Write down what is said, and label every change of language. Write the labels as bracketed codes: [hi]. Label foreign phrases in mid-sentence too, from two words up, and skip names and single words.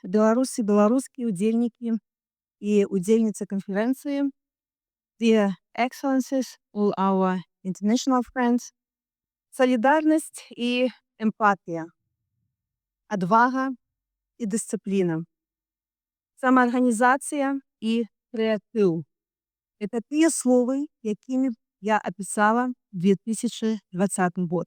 [be] беларусы, беларускія удзельнікі і удзельніцы канферэнцыі, [en] dear excellencies, all our international friends, [be] салідарнасць і эмпатыя, адвага і дысцыпліна, самаарганізацыя і крэатыў. Это тыя словы, якімі я апісала 2020 год.